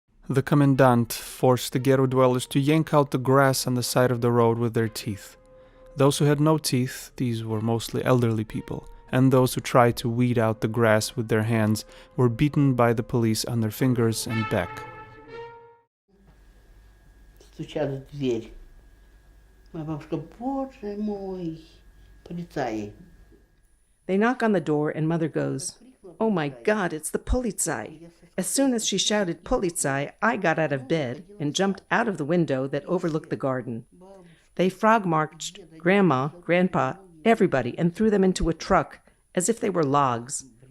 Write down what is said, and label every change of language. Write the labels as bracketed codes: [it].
[en] The commandant forced the ghetto dwellers to yank out the grass on the side of the road with their teeth. Those who had no teeth, these were mostly elderly people, and those who tried to weed out the grass with their hands were beaten by the police on their fingers and back. [ru] Стучат в дверь. Моя бабушка, боже мой, полицаи. [en] They knock on the door and Mother goes, "Oh my God, it's the Polizei." As soon as she shouted Polizei, I got out of bed and jumped out of the window that overlooked the garden. They frog-marched Grandma, Grandpa, everybody, and threw them into a truck as if they were logs.